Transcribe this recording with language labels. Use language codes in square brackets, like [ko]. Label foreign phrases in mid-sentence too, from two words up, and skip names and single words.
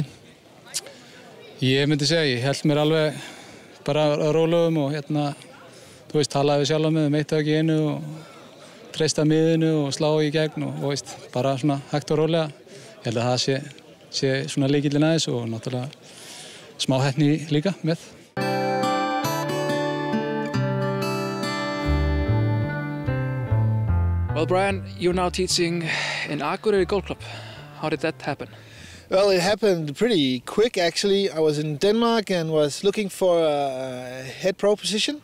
[is] Ég myndi segja, ég held mér alveg bara rólegum og þú veist, talaði við sjálf með eitt ekki einu og treysta miðinu og slá í gegn og veist, bara svona hægt og rólega. Ég held að það sé svona lykillinn aðeins og náttúrulega smá heppni líka með. [en] Well, Brian, you're now teaching in Akureyri Golf Club. How did that happen? Well, it happened pretty quick actually. I was in Denmark and was looking for a head pro position.